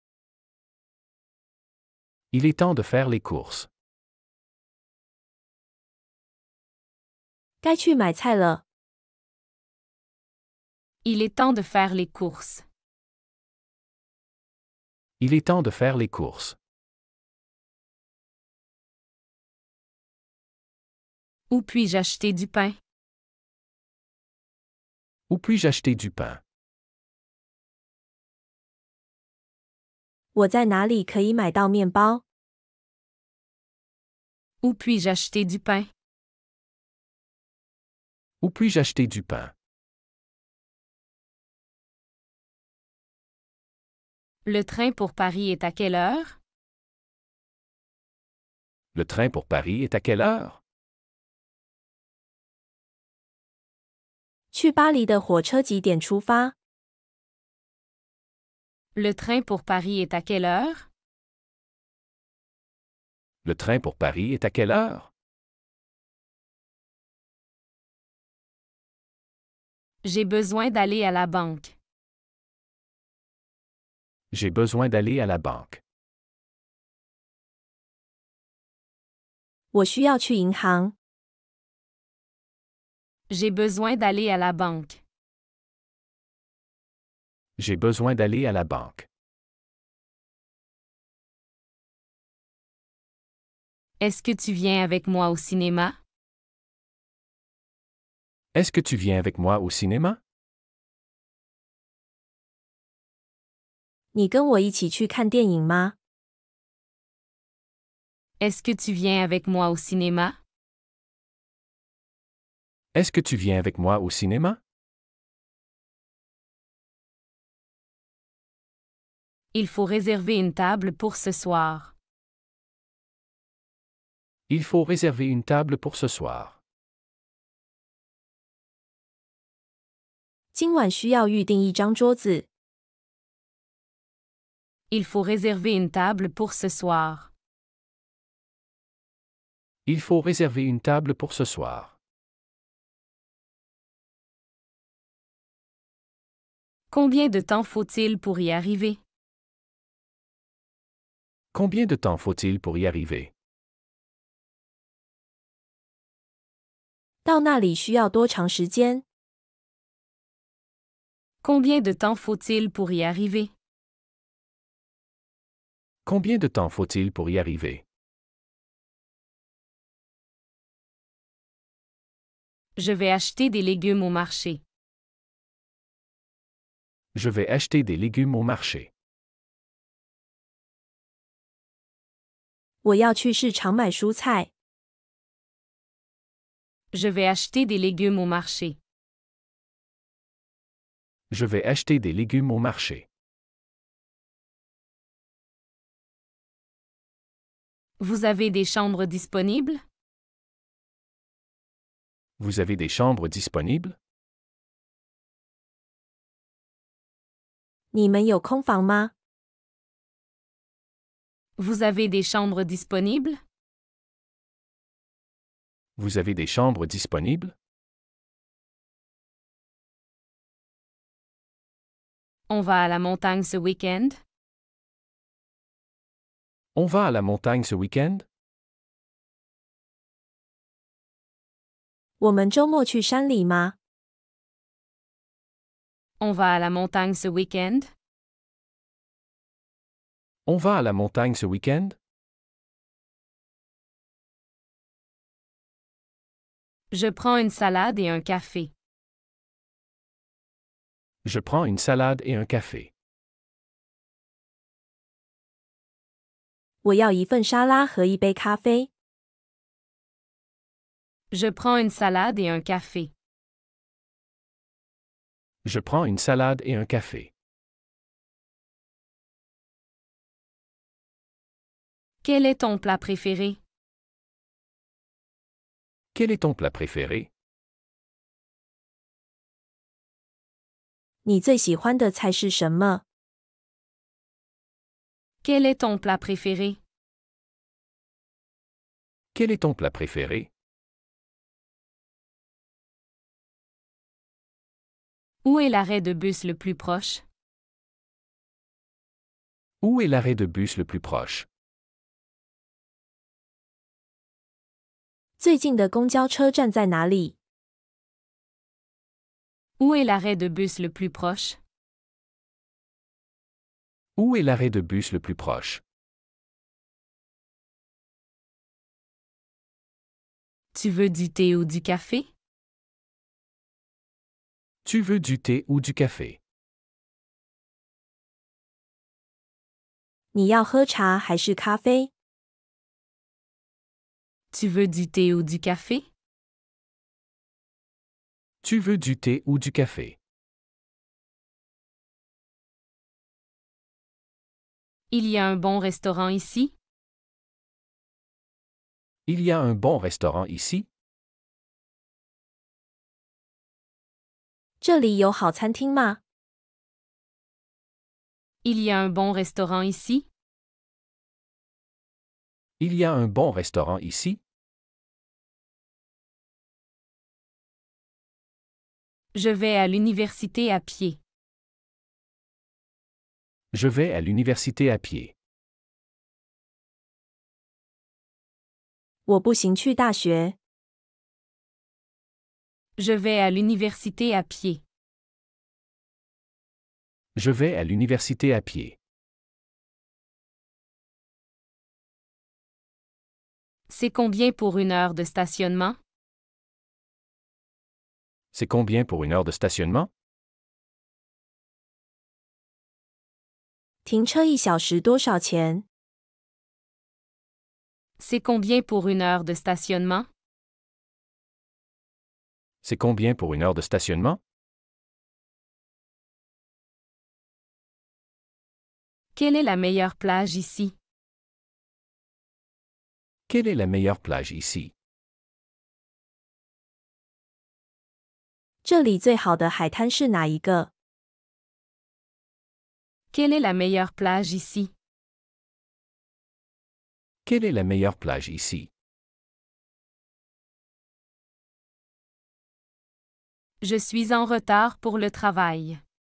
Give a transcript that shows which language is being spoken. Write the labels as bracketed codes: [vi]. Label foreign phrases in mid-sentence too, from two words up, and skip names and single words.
[fr] Il est temps de faire les courses. [zh] 该去买菜了。 [fr] Il est temps de faire les courses. Il est temps de faire les courses. Où puis-je acheter du pain? Où puis-je acheter du pain? [zh] 我在哪里可以买到面包？ [fr] Où puis-je acheter du pain? Où puis-je acheter du pain? Le train pour Paris est à quelle heure? Le train pour Paris est à quelle heure? [zh] 去巴黎的火车几点出发？ [fr] Le train pour Paris est à quelle heure? Le train pour Paris est à quelle heure? J'ai besoin d'aller à la banque. J'ai besoin d'aller à la banque. [zh] 我需要去银行。 [fr] J'ai besoin d'aller à la banque. J'ai besoin d'aller à la banque. Est-ce que tu viens avec moi au cinéma? Est-ce que tu viens avec moi au cinéma? [zh] 你跟我一起去看电影吗？ [fr] Est-ce que tu viens avec moi au cinéma? Est-ce que tu viens avec moi au cinéma? Il faut réserver une table pour ce soir. Il faut réserver une table pour ce soir. [zh] 今晚需要预订一张桌子。 [fr] Il faut réserver une table pour ce soir. Il faut réserver une table pour ce soir. Combien de temps faut-il pour y arriver? Combien de temps faut-il pour y arriver? [zh] 到那里需要多长时间？ [fr] Combien de temps faut-il pour y arriver? Combien de temps faut-il pour y arriver? Je vais acheter des légumes au marché. Je vais acheter des légumes au marché. [zh] 我要去市场买蔬菜。 [fr] Je vais acheter des légumes au marché. Je vais acheter des légumes au marché. Vous avez des chambres disponibles? Vous avez des chambres disponibles? [zh] 你们有空房吗？ [fr] Vous avez des chambres disponibles? Vous avez des chambres disponibles? On va à la montagne ce week-end? On va à la montagne ce week-end? [zh] 我们周末去山里吗？ [fr] On va à la montagne ce week-end? On va à la montagne ce week-end? Je prends une salade et un café. Je prends une salade et un café. [zh] 我要一份沙拉和一杯咖啡。 [fr] Je prends une salade et un café. Je prends une salade et un café. Quel est ton plat préféré? Quel est ton plat préféré? [zh] 你最喜欢的菜是什么？ [fr] Quel est ton plat préféré? Quel est ton plat préféré? Où est l'arrêt de bus le plus proche? Où est l'arrêt de bus le plus proche? [zh] 最近的公交车站在哪里？ [fr] Où est l'arrêt de bus le plus proche? Où est l'arrêt de bus le plus proche? Tu veux du thé ou du café? Tu veux du thé ou du café? [zh] 你要喝茶还是咖啡？ [fr] Tu veux du thé ou du café? Tu veux du thé ou du café? Il y a un bon restaurant ici? Il y a un bon restaurant ici? [zh] 这里有好餐厅吗？ [fr] Il y a un bon restaurant ici? Il y a un bon restaurant ici? Je vais à l'université à pied. Je vais à l'université à pied. [zh] 我步行去大学。 [fr] Je vais à l'université à pied. Je vais à l'université à pied. C'est combien pour une heure de stationnement? C'est combien pour une heure de stationnement? [zh] 停车1小时多少钱？ [fr] C'est combien pour une heure de stationnement? C'est combien pour une heure de stationnement? Quelle est la meilleure plage ici? Quelle est la meilleure plage ici? [zh] 这里最好的海滩是哪一个？ [fr] Quelle est la meilleure plage ici? Quelle est la meilleure plage ici? Je suis en retard pour le travail.